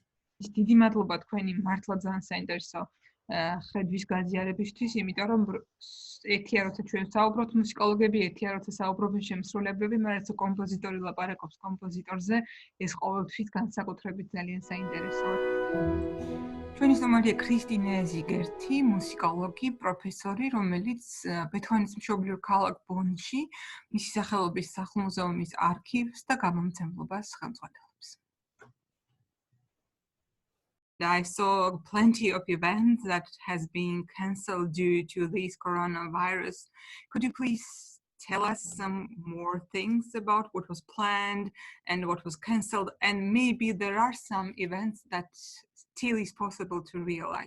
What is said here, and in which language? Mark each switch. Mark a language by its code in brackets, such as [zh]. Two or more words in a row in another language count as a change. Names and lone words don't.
[ka] დიდი მადლობა თქვენი მართლა ძალიან საინტერესო ხედვის გაზიარებისთვის, იმიტომ რომ ერთია როცა ჩვენ საუბრობთ მუსიკოლოგები, ერთია როცა საუბრობენ შემსრულებლები, მაგრამ როცა კომპოზიტორი ლაპარაკობს კომპოზიტორზე, ეს ყოველთვის განსაკუთრებით ძალიან საინტერესოა. ჩვენი სტუმარია ქრისტინე ზიგერთი, მუსიკოლოგი, პროფესორი, რომელიც ბეთჰოვენის მშობლიურ ქალაქ ბონში მისი სახელობის სახლ-მუზეუმის არქივს და გამომცემლობას ხელმძღვანელობს. [en] I saw plenty of events that has been cancelled due to this coronavirus. Could you please tell us some more things about what was planned and what was cancelled, and maybe there are some events that still is possible to realize?